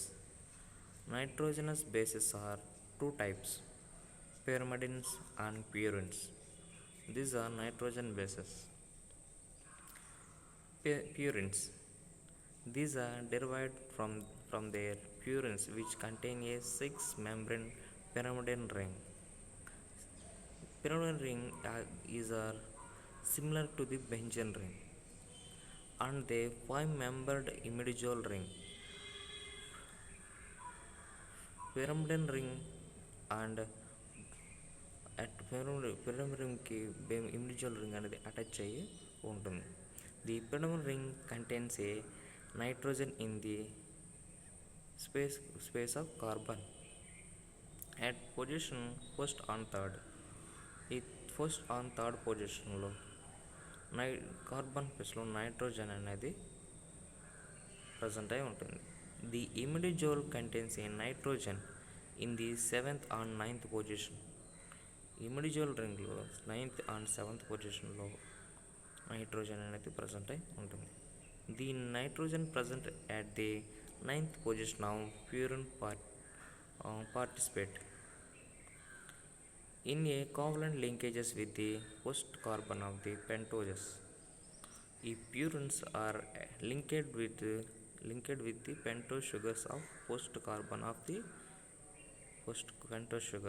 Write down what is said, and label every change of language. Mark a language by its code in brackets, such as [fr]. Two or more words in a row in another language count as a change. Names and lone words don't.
[en] Nitrogenous bases are two types: pyrimidines and purines. These are nitrogen bases. Purines. These are derived from their purines, which contain a 6-membrane pyrimidine ring. Pyrimidine ring is similar to the benzene ring, and the 5-membered imidazole ring. Pyrimidine ring and at pyrimidine ring ki imidazole ring [te] అనేది అటాచ్ అయ్యి ఉంటుంది. [en] The pyrimidine ring contains a nitrogen in the space of carbon at position first and third. [te] ఈ [en] first and third [te] పొజిషన్లో కార్బన్ ప్లేస్లో నైట్రోజన్ అనేది ప్రజెంట్ అయి ఉంటుంది. [en] The imidazole contains a nitrogen in the 7th and 9th position. [te] ఇమిడిజోల్ రింగ్లో 9th and 7th పొజిషన్లో నైట్రోజన్ అనేది ప్రజెంట్ అయి ఉంటుంది. [en] The nitrogen present at the Ninth position of purine participate in a covalent linkages with the first carbon of the pentoses. If purines are linked with the pentose sugars of first carbon of the first pentose sugar.